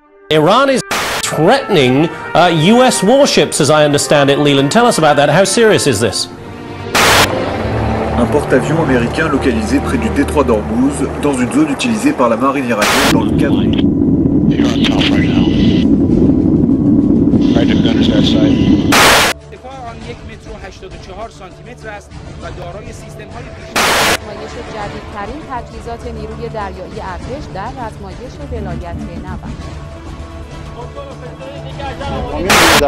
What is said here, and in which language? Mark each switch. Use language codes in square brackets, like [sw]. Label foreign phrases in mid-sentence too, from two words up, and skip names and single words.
[en] Iran is threatening US warships, as I understand it. Leland, tell us about that. How serious is this? [fr] Un porte-avions américain localisé près du détroit d'Ormuz, dans une zone utilisée par la marine iranienne dans le cadre... [fa] جدیدترین تجهیزات نیروی دریایی ارتش در رزمایش ولایت نبرد.